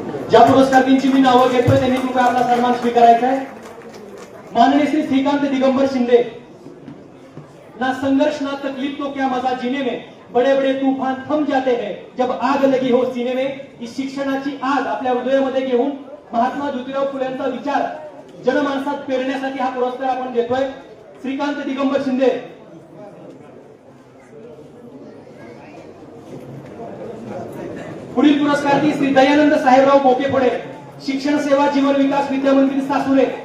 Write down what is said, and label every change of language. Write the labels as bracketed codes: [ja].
[mr] ज्या पुरस्कारांची मी नावं घेतोय त्यांनी कृपया आपला सन्मान स्वीकारायचा आहे. माननीय श्री श्रीकांत दिगंबर शिंदे. [hi] ना संघर्ष ना तकलीफ तो क्या मजा जीने में, बड़े बड़े तूफान थम जाते हैं जब आग लगी हो सीने में. [mr] ही शिक्षणाची आग आपल्या हृदयामध्ये घेऊन महात्मा ज्योतिराव फुलेंचा विचार जनमानसात पेरण्यासाठी हा पुरस्कार आपण देतोय. श्रीकांत दिगंबर शिंदे. पुढील पुरस्कार ती श्री दयानंद साहेबराव बोकेफोडे, शिक्षण सेवा जीवन विकास विद्या मंदिर सासुरे.